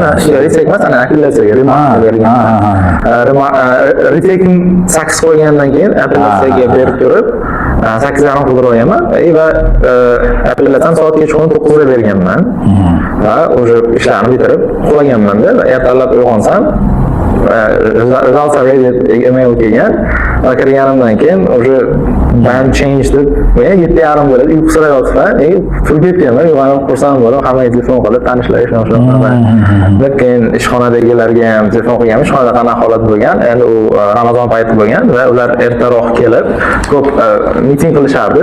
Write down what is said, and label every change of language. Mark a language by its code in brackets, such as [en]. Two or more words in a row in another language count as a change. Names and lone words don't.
[uz] Retake emas, ana apellyatsiyaga berganman. Retake'ni 8 qo'ygandan keyin apellyatsiyaga berib turib 8,5 qilib olganman va apellyatsiyani soatga chiqib 9 da berganman. Va o'sha ishlarni bitirib uxlaganman-da, ertalab uyg'onsam [en] results are ready email [uz] kelgan. Va kirganimdan keyin o'sha [en] band change [uz] deb 7:30 bo'ladi, uyqusirab yotibman. Turib ketganman, uyg'onib xursand bo'ldim, hammaga telefon qilib tanishlar shunaqa. Keyin ishxonadagilarga ham telefon qilganman, ishxonada qanaqa holat bo'lgan. Endi u Ramazon payti bo'lgan va ular ertaroq kelib ko'p miting qilishardi.